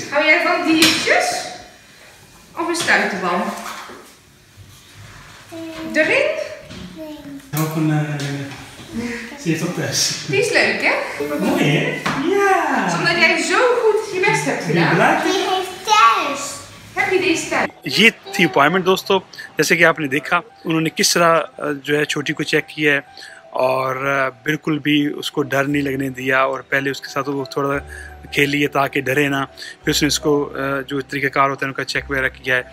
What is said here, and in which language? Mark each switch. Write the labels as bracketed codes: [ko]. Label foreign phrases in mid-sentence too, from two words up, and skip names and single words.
[nl] Hou jij van diertjes? Of een stuiterbal? De ring? Ook een... Ze heeft ook thuis. Die is leuk, hè? Mooi, hè? Ja! Omdat jij zo goed je best hebt gedaan. Die heeft thuis. Heb je deze thuis? [hi] ये थी अपॉइंटमेंट दोस्तों। जैसे कि आपने देखा उन्होंने किस तरह जो है छोटी को चेक किया है और बिल्कुल भी उसको डर नहीं लगने दिया और पहले उसके साथ वो थोड़ा खेल लिए ताकि डरे ना। फिर उसने इसको जो तरीक़ाकार होता है उनका चेक वगैरह किया है।